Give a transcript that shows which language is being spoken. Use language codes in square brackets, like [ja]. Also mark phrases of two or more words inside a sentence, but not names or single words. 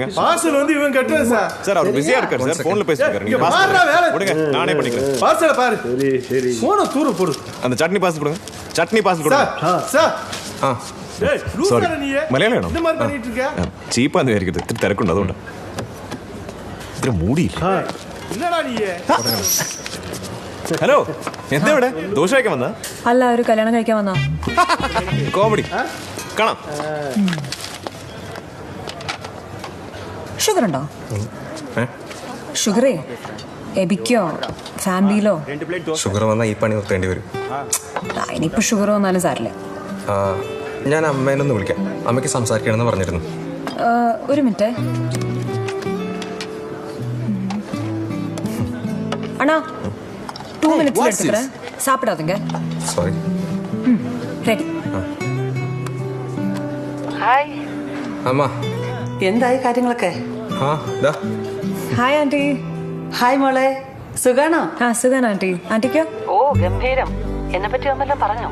[ta] பார்சல் வந்து இவன் கட்டல சார். சார் அவர் பிஸியா இருக்காரு சார். போன்ல பேசிட்டு இருக்காரு. நீங்க பார்சல் கொடுங்க, நானே பண்ணிக்கிறேன். பார்சல் பாரு. சரி சரி. போன தூர போடு. அந்த சட்னி பார்சல் கொடுங்க. சட்னி பார்சல் கொடுங்க. சார். டேய் ரூசார நீயே. [ml] മലയാളം [ta] இந்த மாதிரி பண்ணிட்டு இருக்க? [ml] ചീപ്പാന്ന് വിചാരിക്കരുത്. ഇത്തിരി തിരക്കുണ്ട് അതുകൊണ്ട്. ഇത്തിരി മൂടിയില്ല. ഇല്ലടാ നീയെ. ഹലോ, എന്താ ഇവിടെ? ദോശ കഴിക്കാൻ വന്നാ? അല്ല, ഒരു കല്യാണം കഴിക്കാൻ വന്നാ. കോമഡി കാണാം. ഷുഗർ ഉണ്ടോ? ഷുഗറേ എബിക്കോ ഫാമിലിയിലോ? ഷുഗർ വന്നാൽ ഈ പണി നിർത്തേണ്ടി വരും. ഇനിയിപ്പോ ഷുഗർ വന്നാലും സാരില്ലേ. ഞാൻ അമ്മേനൊന്ന് വിളിക്കാം. അമ്മയ്ക്ക് സംസാരിക്കണമെന്ന് പറഞ്ഞിരുന്നു. ഒരു മിനിറ്റ്. അണ്ണാ 2 [ta] minutes எடுத்துக்கிறேன். சாப்பிடாதீங்க. [ml] സോറി. [ta] ரெடி. [ml] ഹായ്. അമ്മ എന്തായി കാര്യങ്ങളൊക്കെ? ഹായ് ആന്റി. ഹായ് മോളെ, സുഖാണോ? സുഖാണ് ആന്റി. ആന്റിക്കോ? ഓ ഗംഭീരം. എന്നെ പറ്റി ഒന്നെല്ലാം പറഞ്ഞോ?